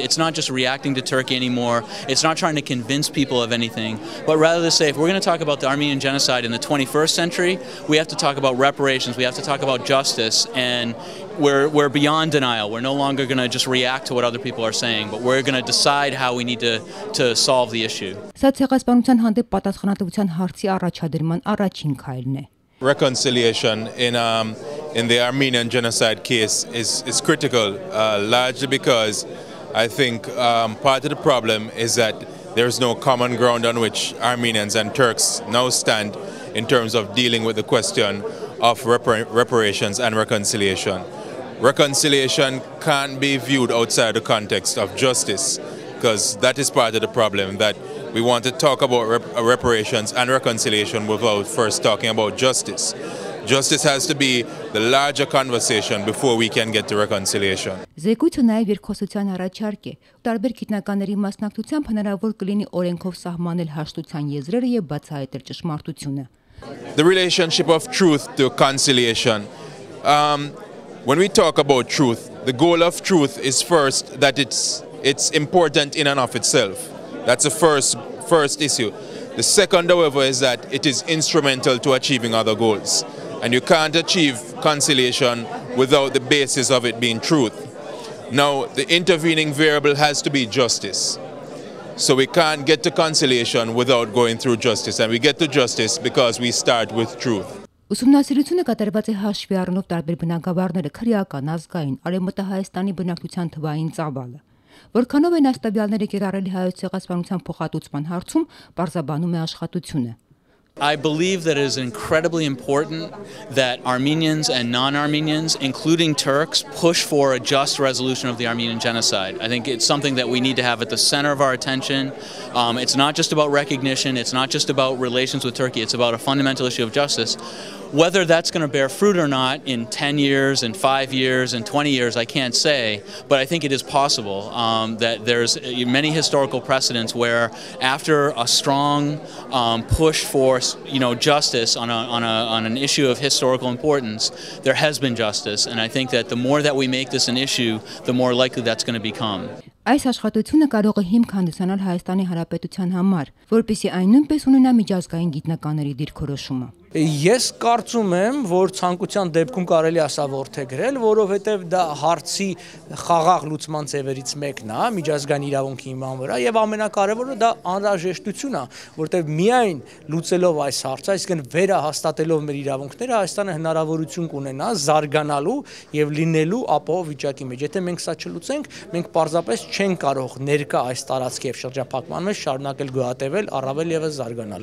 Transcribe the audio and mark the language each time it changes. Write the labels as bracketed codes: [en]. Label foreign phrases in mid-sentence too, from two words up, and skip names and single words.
[en] It's not just reacting to Turkey anymore. It's not trying to convince people of anything, but rather to say, if we're going to talk about the Armenian Genocide in the 21st century, we have to talk about reparations, we have to talk about justice, and we're beyond denial. We're no longer going to just react to what other people are saying, but we're going to decide how we need to solve the issue. [hy] Սա ցեղասպանության հանդեպ պատասխանատվության հարցի առաջադրման առաջին քայլն է։ [en] Reconciliation in the Armenian genocide case is critical, largely because I think part of the problem is that there is no common ground on which Armenians and Turks now stand in terms of dealing with the question of reparations and reconciliation. Reconciliation can't be viewed outside the context of justice, because that is part of the problem, that we want to talk about reparations and reconciliation without first talking about justice. Justice has to be the larger conversation before we can get to reconciliation. [hy] Զեկույցը նաև երկխոսության առաջարկ է։ Տարբեր գիտնականների մասնակցությամբ հնարավոր կլինի օրենքով սահմանել հաշտության եզրերը եւ բացահայտել ճշմարտությունը։ [en] The relationship of truth to conciliation. When we talk about truth, the goal of truth is first that it's important in and of itself. That's the first issue. The second, however, is that it is instrumental to achieving other goals. And you can't achieve conciliation without the basis of it being truth. Now, the intervening variable has to be justice. So we can't get to conciliation without going through justice. And we get to justice because we start with truth. [hy] Ուսումնասիրությունը կատարված է հաշվի առնելով տարբեր բնակավարները, քրեական, ազգային, Արևմտահայաստանի բնակչության թվային ծավալը։ Որքանով են այս տվյալները կիրառելի հայոց ցեղասպանության փոխհատուցման հարցում, պարզաբանում է աշխատությունը։ [en] I believe that it is incredibly important that Armenians and non-Armenians, including Turks, push for a just resolution of the Armenian Genocide. I think it's something that we need to have at the center of our attention. It's not just about recognition, it's not just about relations with Turkey, it's about a fundamental issue of justice. Whether that's going to bear fruit or not in 10 years, in 5 years, in 20 years, I can't say, but I think it is possible that there's many historical precedents where after a strong push for justice on an issue of historical importance, there has been justice, and I think that the more that we make this an issue, the more likely that's going to become. [hy] Այս աշխատությունը կարող է հիմք հանդիսանալ Հայաստանի Հանրապետության համար, որպեսզի այն նույնպես ունենա միջազգային գիտնականների դիրքորոշումը։ Ես կարծում եմ, որ ցանկության դեպքում կարելի է ասա որդեգրել, որովհետև դա հարցի խաղաղ լուծման ձևերից մեկն է միջազգային իրավունքի հիման վրա, եւ ամենակարևորը դա անհրաժեշտություն է, որովհետև միայն լուծելով այս հարցը, այսինքն վերահաստատելով մեր իրավունքները, Հայաստանը հնարավորություն կունենա զարգանալու եւ լինելու ապահով վիճակի մեջ։ Եթե մենք սա չլուծենք, մենք պարզապես չենք կարող ներկա այս տարածքի եւ շրջափակման մեջ շարունակել գոյատևել, առավել եւս զարգանալ։